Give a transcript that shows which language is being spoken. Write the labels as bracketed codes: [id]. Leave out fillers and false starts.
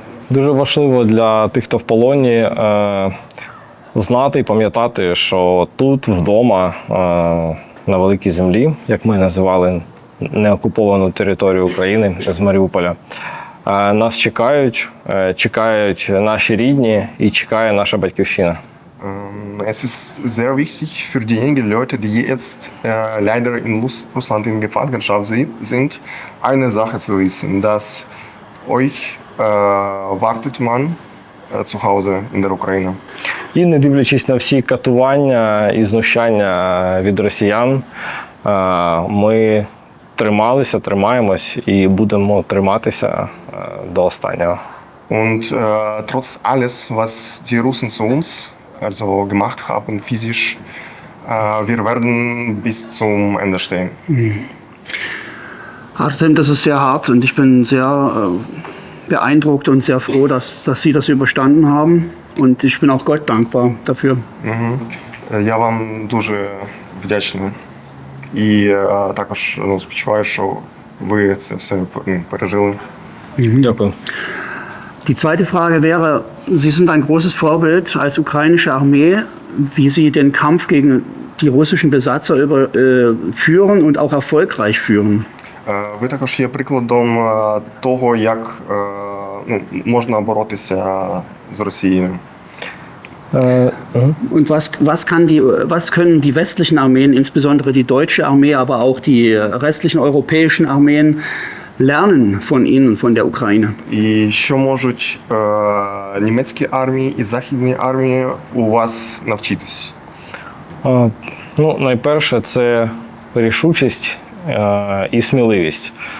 [uk] Дуже важливо для тих, хто в полоні, знати і пам'ятати, що тут, вдома, на великій землі, як ми називали неокуповану територію України з Маріуполя, нас чекають наші рідні і чекає наша батьківщина. [de] Es ist sehr wichtig für diejenigen Leute, die jetzt leider in Russland in Gefangenschaft sind, eine Sache zu wissen, dass euch wartet man zu Hause in der Ukraine. [uk] І не дивлячись на всі катування і знущання від росіян, ми тримаємось і будемо триматися до останнього. [de] Und trotz alles, was die Russen zu uns also gemacht haben, physisch, wir werden bis zum Ende stehen. Artem, das ist sehr hart und ich bin sehr beeindruckt und sehr froh, dass Sie das überstanden haben. Und ich bin auch Gott dankbar dafür. [uk] Я вам дуже вдячний. І також сподіваюся, що ви це все пережили. Дякую. [de] Die zweite Frage wäre, Sie sind ein großes Vorbild als ukrainische Armee, wie Sie den Kampf gegen die russischen Besatzer führen und auch erfolgreich führen. [uk] Ви також є прикладом того, як можна боротися з Росією. [de] Und was können die westlichen Armeen, insbesondere die deutsche Armee, aber auch die restlichen europäischen Armeen lernen von Ihnen, von der Ukraine? [uk] І що можуть німецькі армії і західні армії у вас навчитись? Найперше, це рішучість і сміливість.